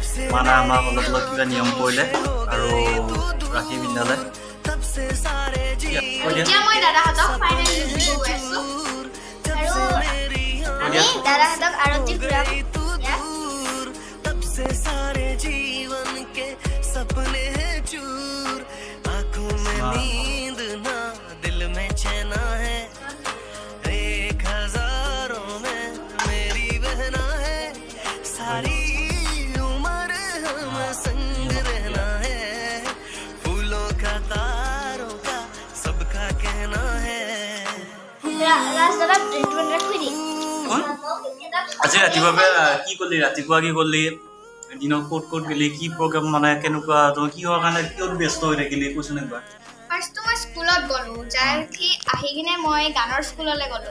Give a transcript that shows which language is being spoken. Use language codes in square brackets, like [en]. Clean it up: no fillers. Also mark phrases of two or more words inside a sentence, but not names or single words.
[as] মানা আমাক অলপ অলপ কিবা নিয়ম কৰিলে আৰু ৰাখি পিন্ধালে। [hi] तब से सारे [as] এতিয়া মই দাদাহঁতক ফাইনেল দিব গৈ আছো আৰু আমি দাদাহঁতক আৰতি ঘূৰাম ইয়াত। [hi] तब से सारे जीवन के सपने हैं चूर, आंखों में नींद ना दिल में चैना है, 1000 में मेरी बहना है, सारी उम्र हम संग रहना है, फूलों का तारों का सबका कहना है। [as] ৰাস্তাত ট্ৰিটমেণ্ট ৰাখি দিম। আজি ৰাতিপুৱা কি কৰিলি? ৰাতিপুৱা কি কৰিলি? দিনত ক'ত ক'ত গেলি? কি প্ৰগ্ৰাম মানে কেনেকুৱা? তই কিহৰ কাৰণে কিয় ব্যস্ত হৈ থাকিলি কৈছোন একবাৰ? ফাৰ্ষ্টটো মই স্কুলত গ'লোঁ, যাই উঠি আহি কিনে মই গানৰ স্কুললৈ গ'লোঁ।